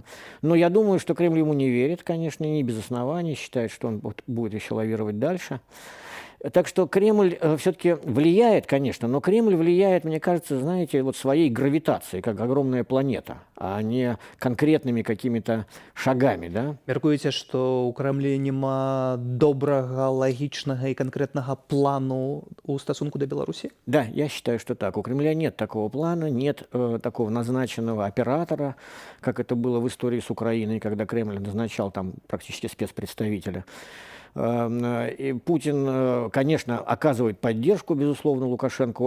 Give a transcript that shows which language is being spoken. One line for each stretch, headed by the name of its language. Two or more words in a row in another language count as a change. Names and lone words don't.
Russian: Но я думаю, что Кремль ему не верит, конечно, не без оснований, считает, что он будет еще лавировать дальше. Так что Кремль все-таки влияет, конечно, но Кремль влияет, мне кажется, знаете, вот своей гравитацией, как огромная планета, а не конкретными какими-то шагами, да.
Belarusian: Мяркуеце, што ў крамлі няма добрага, лагічнага і канкрэтнага плану ў стасунку да Беларусі?
Russian: Да, я считаю, что так. У Кремля нет такого плана, нет такого назначенного оператора, как это было в истории с Украиной, когда Кремль назначал там практически спецпредставителя. И Путин, конечно, оказывает поддержку, безусловно, Лукашенко.